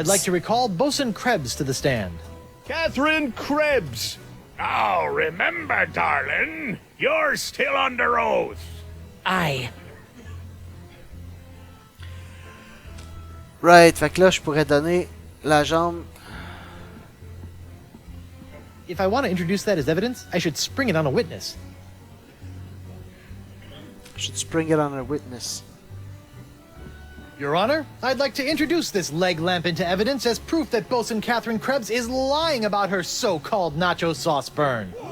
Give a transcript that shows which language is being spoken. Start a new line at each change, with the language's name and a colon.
English: I'd like to recall Bosun Krebs to the stand. Catherine Krebs. Now remember, darling, you're still under oath. Aye.
French: Right, fait que là, je pourrais donner la jambe.
English: If I want to introduce that as evidence, I should spring it on a witness. I should spring it on a witness. Your Honor, I'd like to introduce this leg lamp into evidence as proof that Bosun Catherine Krebs is lying about her so-called nacho sauce burn.